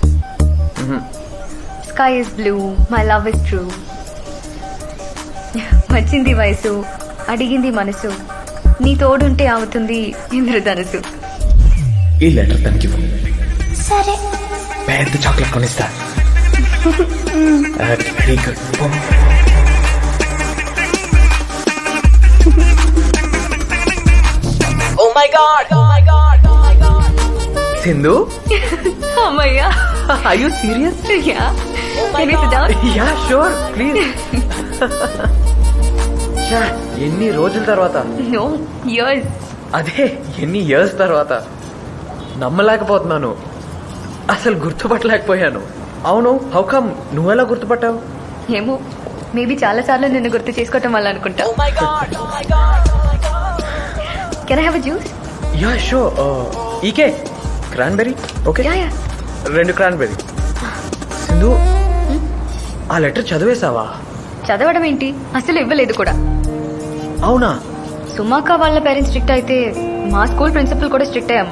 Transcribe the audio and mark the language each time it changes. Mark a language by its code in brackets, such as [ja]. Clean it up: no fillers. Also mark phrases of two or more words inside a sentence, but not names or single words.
[en] Sky is blue, my love is true, [te] వచ్చింది వయసు, అడిగింది మనసు, నీ తోడుంటే అవుతుంది ఇంద్రధనుసు. ఈ లెటర్ తనకి ఇవ్వు. సరే. పెద్ద చాక్లెట్ కొనిస్తా. [en] Very good. Oh my god. Oh my god. Oh my god. [te] సింధు, అమ్మయ్యా. [en] are you serious? యా. Can you sit down? Yeah, sure, please. [te] ఎన్ని రోజుల తర్వాత, [en] No, years. [te] అదే ఎన్ని ఇయర్స్ తర్వాత. నమ్మలేకపోతున్నాను, అసలు గుర్తుపట్టలేకపోయాను. అవును, [en] How come [te] నువ్వెలా గుర్తుపట్టావు? ఏమో, మేబీ చాలా సార్లు నిన్ను గుర్తు చేసుకోవటం వల్ల అనుకుంటా. [en] Oh my god. Oh my god. Oh my god. Can I have a juice? Ya sho. OK cranberry. OK, Ya ya. [te] 2 క్రాన్బెరీ. సింధు, ఆ లెటర్ చదివేశావా? చదవడం ఏంటి, అసలు ఇవ్వలేదు కూడా. అవునా? సుమాక వాళ్ళ పేరెంట్స్ స్ట్రిక్ట్ అయితే మా స్కూల్ ప్రిన్సిపల్ కూడా స్ట్రిక్ట్ అయ్యమ్మా.